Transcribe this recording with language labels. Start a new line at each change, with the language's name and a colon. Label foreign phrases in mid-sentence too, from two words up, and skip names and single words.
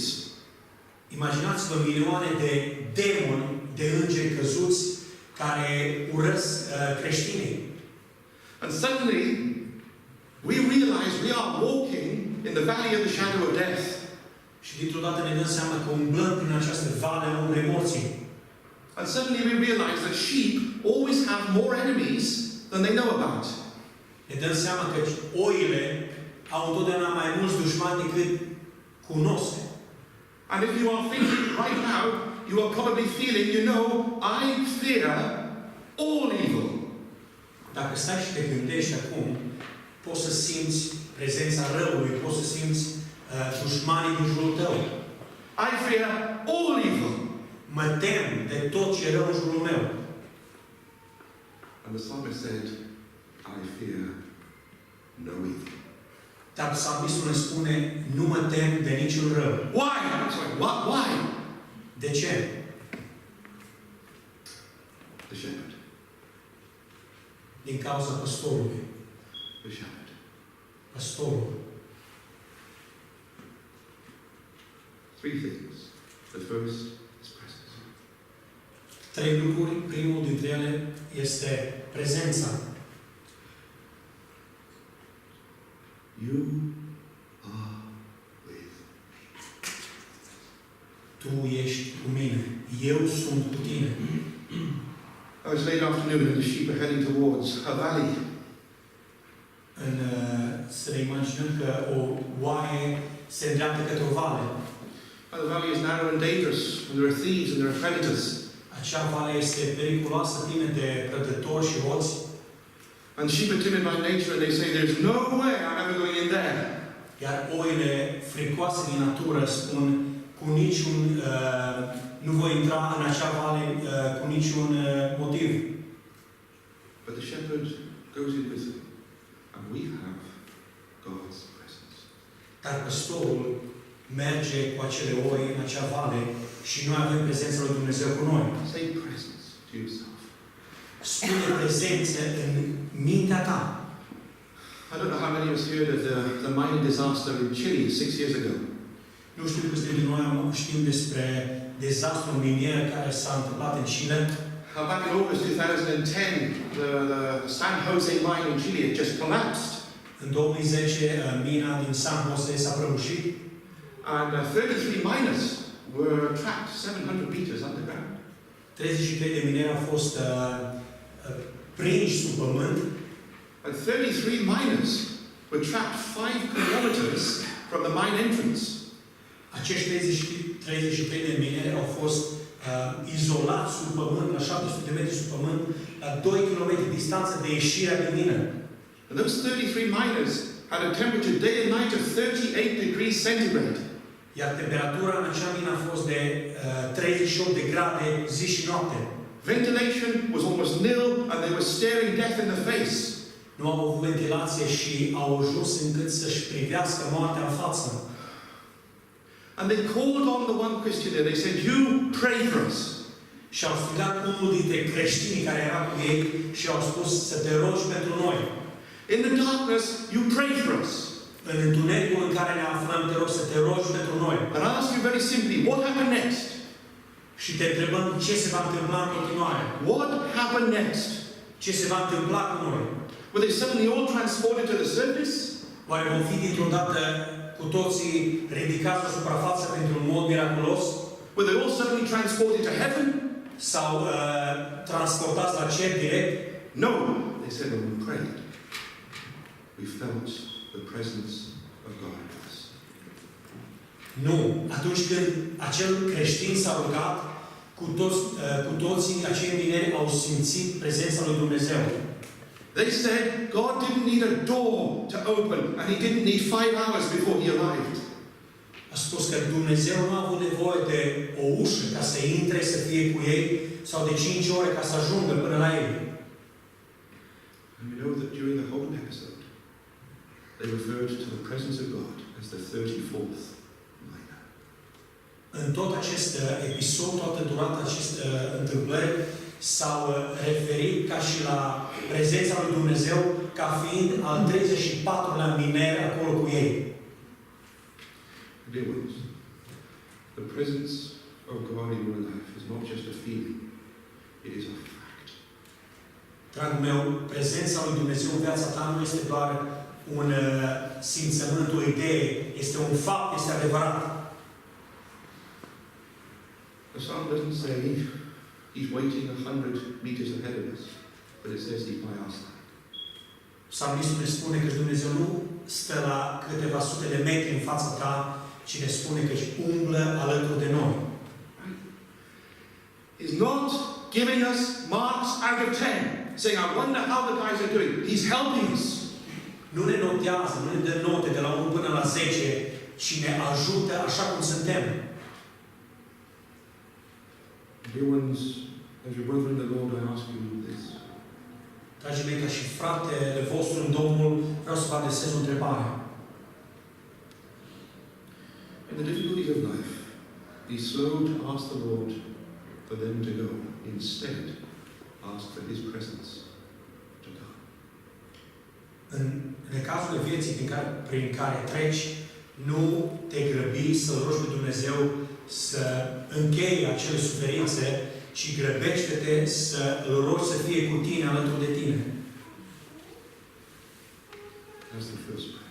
Romanian: Imaginați-vă milioane de demoni, de îngeri căzuți care urăsc creștinii.
English: And suddenly, we realize we are walking in the valley of the shadow of death.
Romanian: Și dintr-o dată ne dăm seama că umblăm prin această vale a umbrei morții.
English: And suddenly we realize that sheep always have more enemies than they know about.
Romanian: Ne dăm seama că oile au întotdeauna mai mulți dușmani decât cunosc.
English: And if you are thinking right now, you are probably feeling, I fear all evil.
Romanian: Dacă stai și te gândești acum, poți să simți prezența răului, poți să simți dușmanii din jurul tău.
English: I fear all evil.
Romanian: Mă tem de tot ce e rău în jurul meu.
English: And the psalmist said, I fear no evil.
Romanian: Dar psalmistul ne spune, nu mă tem de niciun rău.
English: Why? Sorry, why?
Romanian: De ce?
English: The shepherd.
Romanian: Din cauza păstorului.
English: The shepherd.
Romanian: Păstorul.
English: 3 things. The first is presence.
Romanian: 3 lucruri. Primul dintre ele este prezența.
English: You are with me.
Romanian: Tu ești cu mine. Eu sunt cu tine.
English: It was late afternoon and the sheep are heading towards a valley.
Romanian: Să ne imaginăm că o oaie se îndreaptă către o vale.
English: The valley is narrow and dangerous, and there are thieves and there are predators.
Romanian: Acea vale este periculoasă, plină de prădători și hoți.
English: And sheep are timid by nature and they say, there's no way I'm ever going in there.
Romanian: Iar oile fricoase din natură spun cu niciun nu voi intra în acea vale cu niciun motiv.
English: But the shepherd goes in with them, and we have God's presence.
Romanian: Dar păstorul merge cu acele oi în acea vale și noi avem prezența lui Dumnezeu cu noi.
English: Say presence to yourself.
Romanian: Spune prezență în mintea ta.
English: I don't know how many of us heard of the mining disaster in Chile 6 years ago.
Romanian: Nu știu câți dintre noi știm despre dezastrul minier care s-a întâmplat în Chile.
English: Back in August 2010, the San Jose mine in Chile had just collapsed.
Romanian: În 2010, mina din San Jose s-a prăbușit.
English: And 33 miners were trapped 700 meters underground.
Romanian: 33 de mineri au fost prinși sub pământ.
English: And 33 miners were trapped 5 kilometers from the mine entrance.
Romanian: Acești 33 de mineri au fost izolați sub pământ, la 700 de metri sub pământ, la 2 km distanță de ieșirea din mină.
English: And those 33 miners had a temperature day and night of 38 degrees centigrade.
Romanian: Iar temperatura în acea mină a fost de 38 de grade zi și noapte.
English: Ventilation was almost nil and they were staring death in the face.
Romanian: Nu au avut ventilație și au ajuns încât să-și privească moartea în față.
English: And they called on the one Christian there. They said, you pray for us.
Romanian: Și au strigat unul dintre creștinii care era cu ei și au spus să te rogi pentru noi.
English: In the darkness, you pray for us.
Romanian: În întunericul în care ne aflăm, te rog să te rogi pentru noi.
English: And I ask you very simply, what happened next?
Romanian: Și te întrebăm ce se va întâmpla în continuare.
English: What happened next?
Romanian: Ce se va întâmpla cu noi?
English: Were they suddenly all transported to the surface?
Romanian: Oare vom fi dintr-o dată cu toții ridicați la suprafață printr-un mod miraculos?
English: Were they all suddenly transported to heaven?
Romanian: Sau transportați la cer direct?
English: No. They said when we prayed, we felt the presence of God in us.
Romanian: Nu. Atunci când acel creștin s-a rugat, cu toții acei mineri au simțit prezența lui Dumnezeu.
English: They said God didn't need a door to open and he didn't need 5 hours before he arrived.
Romanian: A spus că Dumnezeu nu a avut nevoie de o ușă ca să intre, să fie cu ei, sau de 5 ore ca să ajungă până la ei.
English: And we know that during the whole episode, they referred to the presence of God as the 34th minor.
Romanian: În tot acest episod, toată durata acestei întâmplări, s-au referit ca și la prezența lui Dumnezeu ca fiind al 34-lea miner acolo cu ei.
English: Dear ones, the presence of God in your life is not just a feeling, it is a fact.
Romanian: Dragul meu, prezența lui Dumnezeu în viața ta nu este doar un simțământ, o idee, este un fapt, este adevărat.
English: The psalm doesn't say he's waiting 100 meters ahead of us, but it says he's by our side.
Romanian: Psalmistul ne spune că Dumnezeu nu stă la câteva sute de metri în fața ta, ci ne spune că își umblă alături de noi.
English: He's not giving us marks out of 10, saying, I wonder how the guys are doing. He's helping us.
Romanian: Nu ne notează, nu ne dă note de la 1 până la 10, ci ne ajută așa cum suntem.
English: Dear ones, as your brother in the Lord, I ask you this.
Romanian: Dragii mei, ca și fratele vostru în Domnul, vreau să vă adresez o întrebare.
English: In the difficulties of life, be slow to ask the Lord for them to go. Instead, ask for His presence to come.
Romanian: În necazurile vieții prin care treci, nu te grăbi să-L rogi pe Dumnezeu să încheie acele suferințe, ci grăbește-te să-L rogi să fie cu tine, alături de tine.
English: That's the first part.